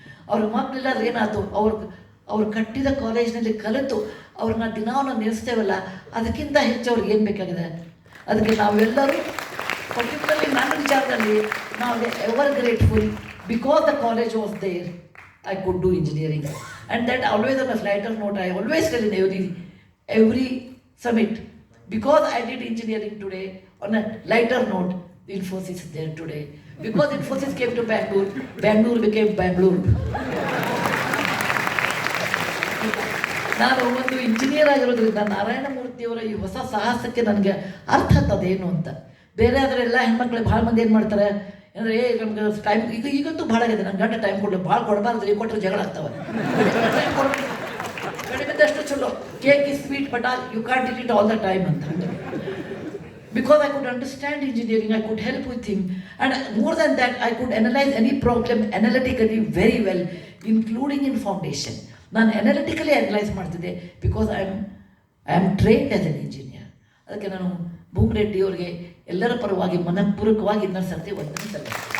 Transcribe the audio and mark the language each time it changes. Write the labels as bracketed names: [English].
[Kannada] ಅವ್ರ ಮಕ್ಕಳಿಲ್ಲಾದ್ರೆ ಏನಾಯ್ತು, ಅವ್ರು ಕಟ್ಟಿದ ಕಾಲೇಜ್ನಲ್ಲಿ ಕಲಿತು ಅವ್ರನ್ನ ದಿನಾವನ್ನು ನಿಲ್ಲಿಸ್ತೇವಲ್ಲ, ಅದಕ್ಕಿಂತ ಹೆಚ್ಚು ಅವ್ರಿಗೆ ಏನು ಬೇಕಾಗಿದೆ. ಅದಕ್ಕೆ ನಾವೆಲ್ಲರೂ ಪರ್ಟಿಕ್ಯುಲರ್ಲಿ ನನ್ನ ವಿಚಾರದಲ್ಲಿ ನಾವು [English] Ever grateful because the college was there I could do engineering. And that always on a lighter note, I always tell in every summit, because I did engineering today, on a lighter note, Infosys is there today. Because Infosys came to Bangalore, Bangalore became Bangalore. [Kannada] ನಾನು ಒಂದು engineer ಆಗಿರೋದ್ರಿಂದ ನಾರಾಯಣ ಮೂರ್ತಿಯವರ ಈ ಹೊಸ ಸಾಹಸಕ್ಕೆ ನನಗೆ ಅರ್ಥ ಅದೇನು ಅಂತ. ಬೇರೆ ಆದರೆ ಎಲ್ಲ ಹೆಣ್ಮಕ್ಳಿಗೆ ಭಾಳ ಮಂದಿ ಏನು ಮಾಡ್ತಾರೆ ಅಂದರೆ ನಮ್ಗೆ ಟೈಮ್ ಈಗಂತೂ ಭಾಳ ಆಗಿದೆ, ನನ್ನ ಗಂಟೆ ಟೈಮ್ ಕೊಡಲಿ, ಭಾಳ ಕೊಡಬಾರ್ದು, ಈ ಕೊಟ್ಟರೆ ಜಗಳ ಆಗ್ತವೆ. ಟೈಮ್ ಕೊಡಬೇಕು, ಕಡಿಮೆದಷ್ಟು ಚಲೋ. [English] cake is sweet but you can't eat it all the time [Kannada] ಅಂತ. [English] Because I could understand engineering, I could help with him, and more than that, I could analyze any problem analytically very well, including in foundation. [Kannada] ನಾನು analytically analyse ಮಾಡ್ತಿದ್ದೆ [English] Because I am trained as an engineer. [Kannada] ಅದಕ್ಕೆ ನಾನು ಭೂಮರೆಡ್ಡಿ ಅವರಿಗೆ ಎಲ್ಲರ ಪರವಾಗಿ ಮನಪೂರ್ವಕವಾಗಿ ಇನ್ನೊಂದು ಸರ್ತಿ ವಂದನೆ.